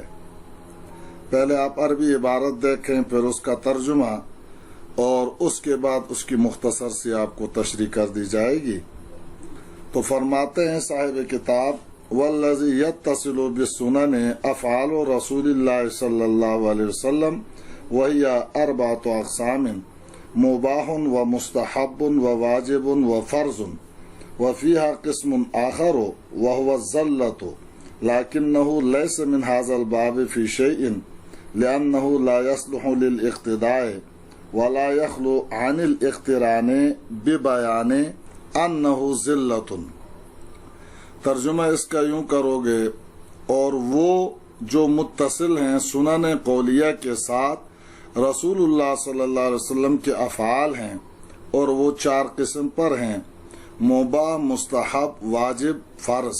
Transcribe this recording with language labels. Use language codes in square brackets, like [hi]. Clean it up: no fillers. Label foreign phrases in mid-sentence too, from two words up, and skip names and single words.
[ur] پہلے آپ عربی عبارت دیکھیں، پھر اس کا ترجمہ اور اس کے بعد اس کی مختصر سی آپ کو تشریح کر دی جائے گی۔ تو فرماتے ہیں صاحب کتاب: [ar] والذی یتصل بالسنن افعال رسول اللہ صلی اللہ علیہ وسلم وہی اربعۃ اقسام: مباح و مستحب و واجب و فرض، وفیہا قسم آخر وهو الزلۃ لکنہ لیس من ھذا الباب فی شیء لأنہ لا یصلح للاقتداء ولا يخلو عن الاقتران ببیان انہ ذلۃ۔ [ur] ترجمہ اس کا یوں کرو گے: اور وہ جو متصل ہیں سنن قولیہ کے ساتھ رسول اللہ صلی اللہ علیہ وسلم کے افعال ہیں، اور وہ 4 قسم پر ہیں: مباح، مستحب، واجب، فرض۔